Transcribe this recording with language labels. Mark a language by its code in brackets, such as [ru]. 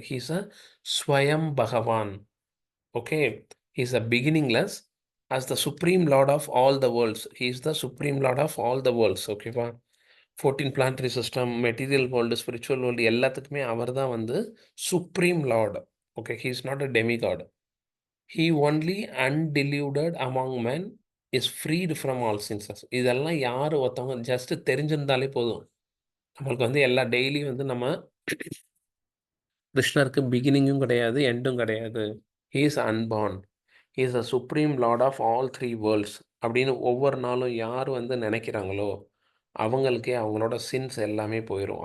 [en] He's a svayam Bhagavan, okay? He's a beginningless as the supreme lord of all the worlds. He is the supreme lord of all the worlds, ஓகேவா? 14 planetary system, material world, spiritual world [ta] எல்லாத்துக்குமே அவர் தான் வந்து supreme Lord, [en] Okay? He is not a demigod. He only undeluded among men is freed from all sins. [ta] இதெல்லாம் யார் ஒருத்தவங்க just தெரிஞ்சிருந்தாலே போதும். நம்மளுக்கு வந்து எல்லா டெய்லி வந்து நம்ம கிருஷ்ணருக்கு பிகினிங்கும் கிடையாது, எண்டும் கிடையாது. [en] he is unborn, he is the supreme lord of all three worlds [ta] அப்படின்னு ஒவ்வொரு நாளும் யார் வந்து நினைக்கிறாங்களோ அவங்களுக்கே அவங்களோட சின்ஸ் எல்லாமே போயிடும்.